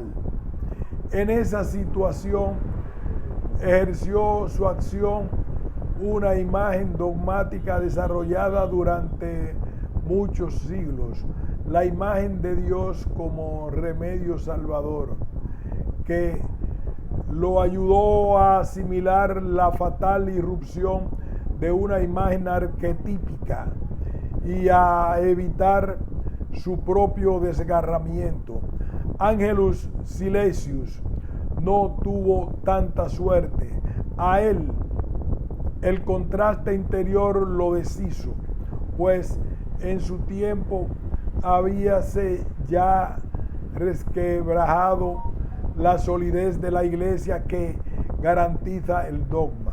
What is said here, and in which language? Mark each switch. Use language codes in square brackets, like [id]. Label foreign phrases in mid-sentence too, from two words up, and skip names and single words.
[es] En esa situación ejerció su acción una imagen dogmática desarrollada durante muchos siglos, la imagen de Dios como remedio salvador, que lo ayudó a asimilar la fatal irrupción de una imagen arquetípica y a evitar su propio desgarramiento. Angelus Silesius no tuvo tanta suerte. A él el contraste interior lo deshizo, pues en su tiempo habíase ya resquebrajado la solidez de la iglesia que garantiza el dogma.